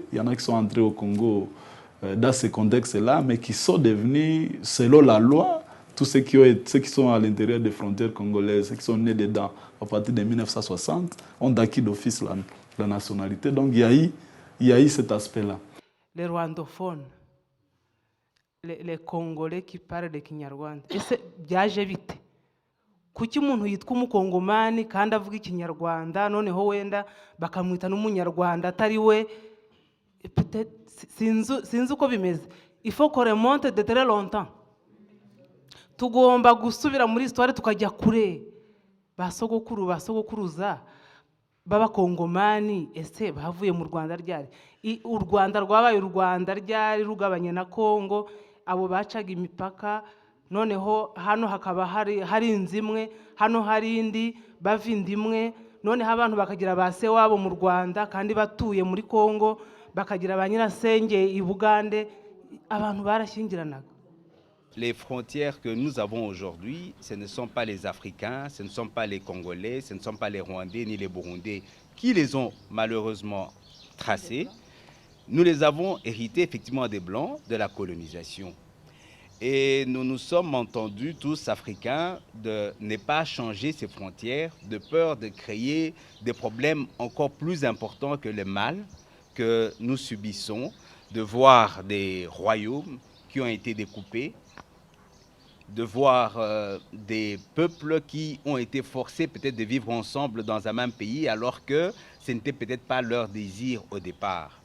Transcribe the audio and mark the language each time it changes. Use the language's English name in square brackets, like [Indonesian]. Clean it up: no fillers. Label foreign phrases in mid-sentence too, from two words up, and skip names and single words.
[French] Il y en a qui sont entrés au Congo dans ce contexte-là, mais qui sont devenus, selon la loi, tous ceux qui sont à l'intérieur des frontières congolaises, ceux qui sont nés dedans à partir de 1960, ont acquis d'office la nationalité. Donc il y a eu cet aspect-là. Les rwandophones, les Congolais qui parlent le Kinyarwanda, [Kinyarwanda] ese byaje bite? Kuki umuntu yitwa umukongomani kandi avuga ikinyarwanda noneho wenda bakamwita n'umunyarwanda atari we? Sinzi uko bimeze. [French] Il faut qu'on remonte de très longtemps. [Kinyarwanda] Tugomba gusubira muri histoire tukajya kure. Basogokuruza b'abakongomani ese bavuye mu Rwanda ryari? U Rwanda rwabaye u Rwanda ryari rugabanye na Kongo, abo bacaga imipaka, noneho hano hakaba hari inzimwe, hano hari indi bava indimwe, noneho abantu bakagira base wabo mu Rwanda kandi batuye muri Kongo, bakagira ba nyirasenge i Bugande, abantu barashyingiranaga. [French] Les frontières que nous avons aujourd'hui, ce ne sont pas les Africains, ce ne sont pas les Congolais, ce ne sont pas les Rwandais ni les Burundais qui les ont malheureusement tracées. Nous les avons hérités effectivement des Blancs, de la colonisation. Et nous nous sommes entendus tous Africains de ne pas changer ces frontières, de peur de créer des problèmes encore plus importants que le mal que nous subissons, de voir des royaumes qui ont été découpés, de voir des peuples qui ont été forcés peut-être de vivre ensemble dans un même pays alors que ce n'était peut-être pas leur désir au départ.